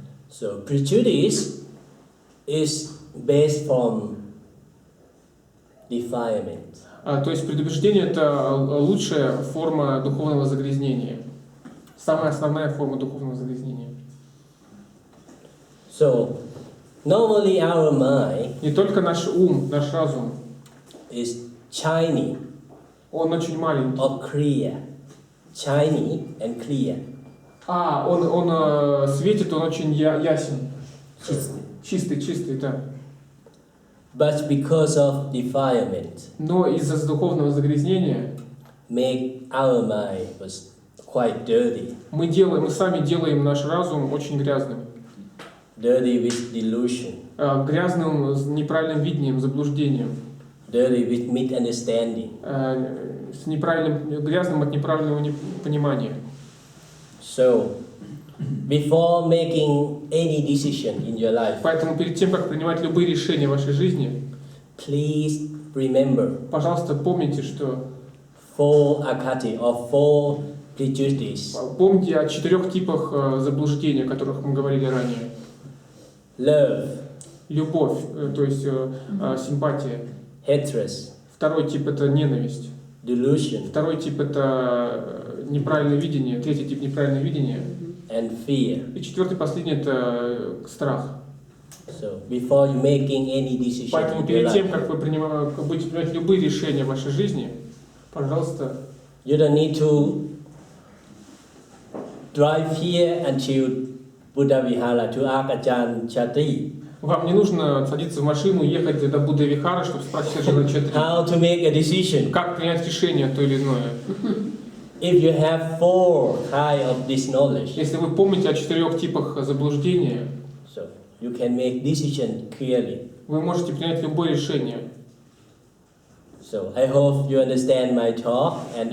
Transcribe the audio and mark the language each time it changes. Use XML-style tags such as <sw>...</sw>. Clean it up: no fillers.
<en>So prejudice is based from defilement.</en> <ru>То есть предубеждение — это лучшая форма духовного загрязнения. Самая основная форма духовного загрязнения.</ru> <en>So normally our mind</en> <ru>Не только наш ум, наш разум,</ru> <en>is shiny</en> <ru>он очень маленький.</ru> <en>or clear. Shiny and clear.</en> <ru>Он светит, он очень ясен. Чистый, да.</ru> <en>But because of defilement,</en> <ru>Но из-за духовного загрязнения</ru> <en>make our mind was quite dirty.</en> <ru>мы сами делаем наш разум очень грязным.</ru> <en>Dirty with delusion.</en> <ru>Грязным, с неправильным видением, заблуждением.</ru> <en>Dirty with misunderstanding.</en> <ru>Грязным от неправильного понимания.</ru> <en>So, before making any decision in your life,</en> <ru>Поэтому перед тем, как принимать любые решения в вашей жизни,</ru> <en>please remember</en> <ru>пожалуйста, помните, что</ru> <en>four akati or four prejudices.</en> <ru>помните о 4 типах заблуждений, о которых мы говорили ранее.</ru> <en>Love,</en> <ru>Любовь, то есть симпатия.</ru> <en>hatred,</en> <ru>Второй тип — это ненависть.</ru> <en>delusion,</en> <ru>Второй тип — это неправильное видение. Третий тип — неправильное видение.</ru> <en>and fear.</en> <ru>И 4-й, последний — это страх.</ru> <en>So, before you making any decision</en> <ru>Поэтому</ru> <en>in your</en> <ru>перед тем,</ru> <en>life,</en> <ru>как вы будете принимать любые решения в вашей жизни, пожалуйста,</ru> <en>you don't need to drive here until Буддавихара to ask Adjan Chatree</en> <ru>вам не нужно садиться в машину и ехать до Буддавихара, чтобы спросить Аджана Чатри,</ru> <en>how to make a decision.</en> <ru>как принять решение то или иное.</ru> <en>If you have four kind of this knowledge,</en> <ru>Если вы помните о 4 типах заблуждения,</ru> <en>so you can make decision clearly.</en> <ru>вы можете принять любое решение.</ru> <en>So I hope you understand my talk and</en>